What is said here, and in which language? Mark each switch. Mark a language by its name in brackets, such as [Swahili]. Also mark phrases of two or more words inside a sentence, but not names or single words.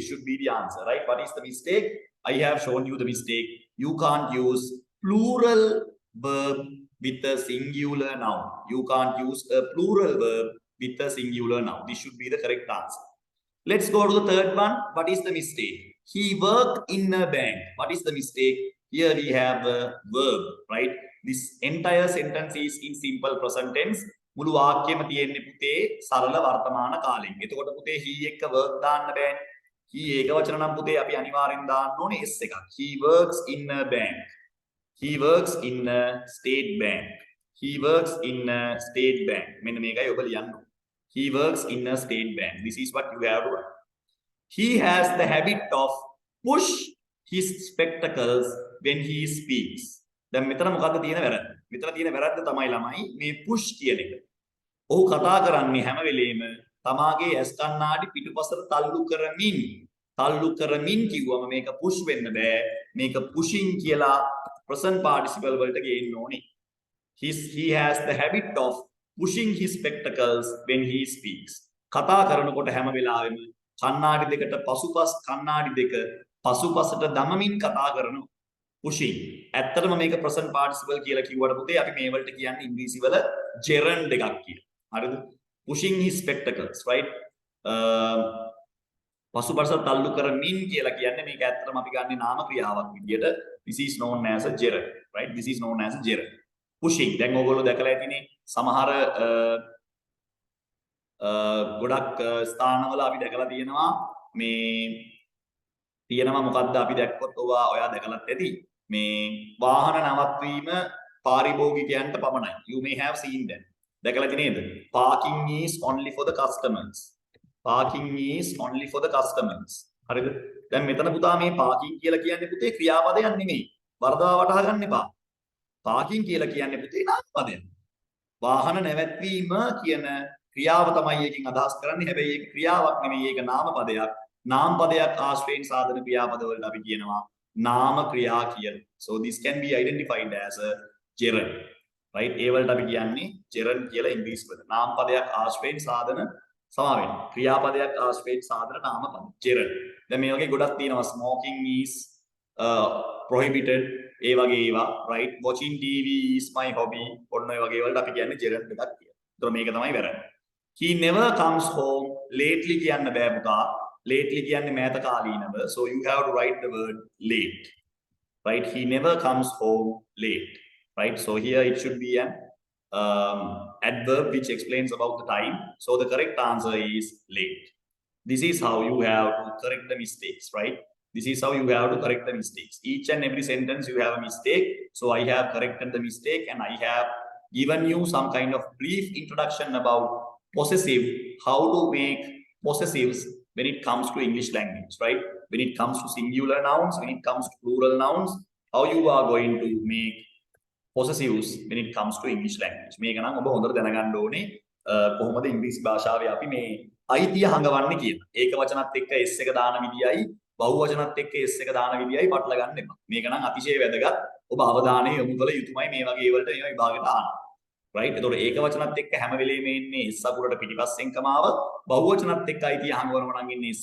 [English] should be the answer right what is the mistake I have shown you the mistake you can't use plural verb with a singular noun you can't use a plural verb with a singular noun this should be the correct answer let's go to the third one what is the mistake he worked in a bank what is the mistake here we have a verb right this entire sentence is in simple present tense [Sinhala] මුළු වාක්‍යෙම තියෙන්නේ පුතේ සරල වර්තමාන කාලෙන්. එතකොට පුතේ he එක්ක work දාන්න බෑනේ. he ඒකවචන නම් පුතේ අපි අනිවාර්යෙන් දාන්න ඕනේ s එකක්. [English] he works in a bank. he works in a state bank. he works in a state bank. [Sinhala] මෙන්න මේකයි ඔබ ලියන්න ඕනේ. [English] he works in a state bank. This is what you have to write. He has the habit of push his spectacles when he speaks. [Sinhala] දැන් මෙතන මොකද්ද තියෙන වැරද්ද? මෙතන තියෙන වැරද්ද තමයි ළමයි මේ push කියන එක. ඔහු කතා කරන්නේ හැම වෙලේම තමාගේ ඇස් කණ්ණාඩි පිටුපසට තල්ලු කරමින් කිව්වම මේක push වෙන්න බෑ. මේක pushing කියලා [English] present participle [Sinhala] වලට ගේන්න ඕනේ. [English] He has the habit of pushing his spectacles when he speaks. [Sinhala] කතා කරනකොට හැම වෙලාවෙම කණ්ණාඩි දෙකට කණ්ණාඩි දෙක පසුපසට දමමින් කතා කරනවා. pushing ඇත්තටම මේක [English] present participle [Sinhala] කියලා කිව්වට පුතේ අපි මේ වලට කියන්නේ ඉංග්‍රීසි වල gerund එකක් කියලා. හරිද? [English] pushing his spectacles right [Sinhala] පසුපසට තල්ලු කරමින් කියලා කියන්නේ මේක ඇත්තටම අපි ගන්නේ නාම ක්‍රියාවක් විදියට [English] this is known as a gerund right this is known as a gerund pushing [Sinhala] දැන් ඕගොල්ලෝ දැකලා ඇතිනේ සමහර ගොඩක් ස්ථානවල අපි දැකලා තියෙනවා මේ තියෙනවා මොකද්ද අපි දැක්කොත් ඔයා දැකලත් ඇති මේ වාහන නවත්වීම පාරිභෝගිකයන්ට පමණයි [English] you may have seen that [Sinhala] දැකලා ඇති නේද [English] parking is only for the customers parking is only for the customers [Sinhala] හරිද දැන් මෙතන පුතා මේ parking කියලා කියන්නේ පුතේ ක්‍රියාපදයක් නෙමෙයි වර්ධව වටහා ගන්න එපා parking කියලා කියන්නේ පුතේ නාමපදයක් වාහන නැවැත්වීම කියන ක්‍රියාව තමයි එකකින් අදහස් කරන්නේ හැබැයි ඒක ක්‍රියාවක් නෙමෙයි ඒක නාමපදයක් නාමපදයක් ආශ්‍රයෙන් සාධන ක්‍රියාපද වලට අපි කියනවා නාම ක්‍රියා කියලා. [English] So this can be identified as a gerund. Right? [Sinhala] ඒ වලට අපි කියන්නේ gerund කියලා ඉංග්‍රීසි වල. නාමපදයක් ආශ්‍රයෙන් සාධන සමාවෙන්න. ක්‍රියාපදයක් ආශ්‍රයෙන් සාධන නාමපද. gerund. දැන් මේ වගේ ගොඩක් තියෙනවා [English] smoking is prohibited [Sinhala] ඒ වගේ ඒවා [English] right watching TV is my hobby [Sinhala] ඔන්න ඔය වගේ වලට අපි කියන්නේ gerund එකක් කියලා. ඒතර මේක තමයි වැරද්ද. [English] He never comes home lately [Sinhala] කියන්න බෑ පුතා. Lately කියන්නේ මෑත කාලීනව. [English] So you have to write the word late. Right? He never comes home late. Right? So here it should be an adverb which explains about the time. So the correct answer is late. This is how you have to correct the mistakes, right? This is how you have to correct the mistakes. Each and every sentence you have a mistake. So I have corrected the mistake and I have given you some kind of brief introduction about possessive, how to make possessives when it comes to English language, right? When it comes to singular nouns, when it comes to plural nouns, how you are going to make possessives when it comes to English language. [Sinhala] මේක නම් ඔබ හොඳට දැනගන්න ඕනේ කොහොමද ඉංග්‍රීසි භාෂාවේ අපි මේ අයිතිය හංගවන්නේ කියලා. ඒක වචනත් එක්ක s එක දාන විදියයි බහුවචනත් එක්ක s එක දාන විදියයි පටල ගන්න එපා. මේක නම් අතිශය වැදගත්. ඔබ අවධානය යොමු කළ යුතුමයි මේ වගේ වලට මේ විභාගෙට අහන්න. right එතකොට ඒක වචනත් එක්ක හැම වෙලේම ඉන්නේ s අකුරට පිටිපස්සෙන් කමාව බහුවචනත් එක්ක අයිතිය හංගවනවා නම් ඉන්නේ s